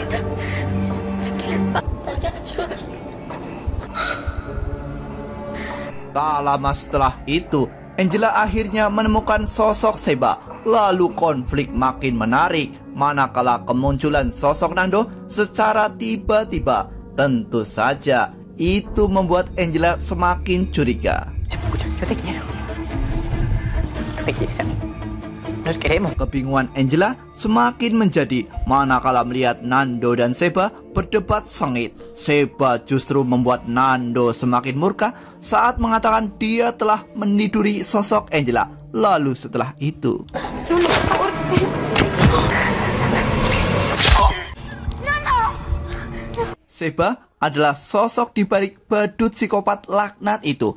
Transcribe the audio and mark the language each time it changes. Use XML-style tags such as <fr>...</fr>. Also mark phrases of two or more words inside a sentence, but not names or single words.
<id>Tak lama setelah itu, Angela akhirnya menemukan sosok Sheba. Lalu konflik makin menarik manakala kemunculan sosok Nando secara tiba-tiba. Tentu saja itu membuat Angela semakin curiga.</id> <es>Escucha, yo te quiero. ¿Tú me quieres a mí? Nos queremos.</es> <id>Kebingungan Angela semakin menjadi manakala melihat Nando dan Sheba berdebat sengit. Sheba justru membuat Nando semakin murka saat mengatakan dia telah meniduri sosok Angela. Lalu setelah itu, Sheba adalah sosok di balik badut psikopat laknat itu.</id>